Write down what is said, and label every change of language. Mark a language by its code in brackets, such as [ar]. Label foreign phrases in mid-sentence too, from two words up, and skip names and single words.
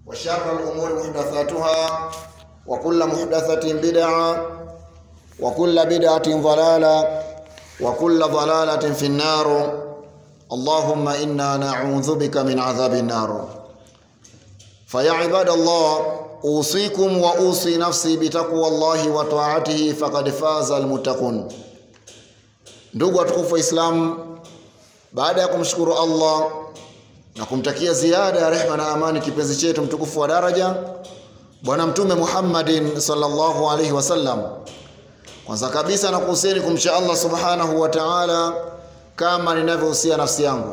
[ar] وشر الأمور محدثاتها وكل محدثة بدعة وكل بدعة ضلالة وكل ضلالة في النار. اللهم إنا نعوذ بك من عذاب النار. فيا عباد الله، أوصيكم وأوصي نفسي بتقوى الله وطاعته فقد فاز المتقون. [sw] Ndugu watukufu wa Islam, baada ya kumshukuru Allah na kumtakia ziada ya rehema na amani kipenzi chetu mtukufu wa daraja Bwana Mtume Muhammadin [ar] صلى الله عليه وسلم, [sw] kwanza kabisa nakuhusieni kumcha Allah [ar] سبحانه وتعالى [sw] kama ninavyohusia nafsi yangu.